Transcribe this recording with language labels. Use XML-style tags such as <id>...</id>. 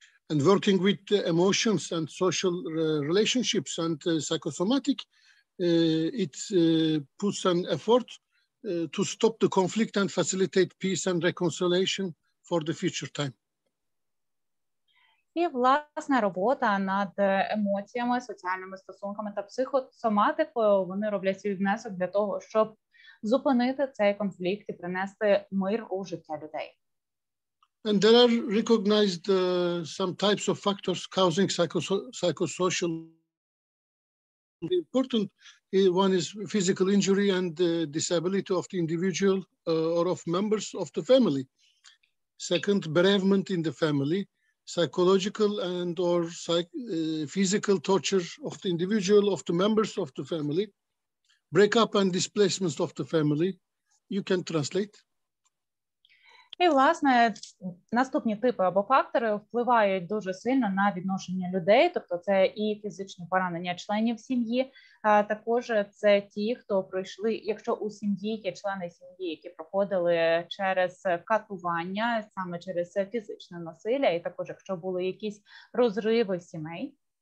<en>And working with emotions and social relationships and psychosomatic, it puts an effort to stop the conflict and facilitate peace and reconciliation for the future time.</en> <uk>І, власне, робота над емоціями, соціальними стосунками та психосоматикою, вони роблять свій внесок для того, щоб зупинити цей конфлікт і принести мир у життя людей.</uk> <en>And there are recognized some types of factors causing psychosocial. Important one is physical injury and disability of the individual or of members of the family. Second, bereavement in the family, psychological and or physical torture of the individual, of the members of the family, breakup and displacement of the family. You can translate.</en> <uk>І, власне, наступні типи або фактори впливають дуже сильно на відношення людей, тобто це і фізичне поранення членів сім'ї, а також це ті, хто пройшли, якщо у сім'ї є члени сім'ї, які проходили через катування, саме через фізичне насилля, і також якщо були якісь розриви сімей.</uk>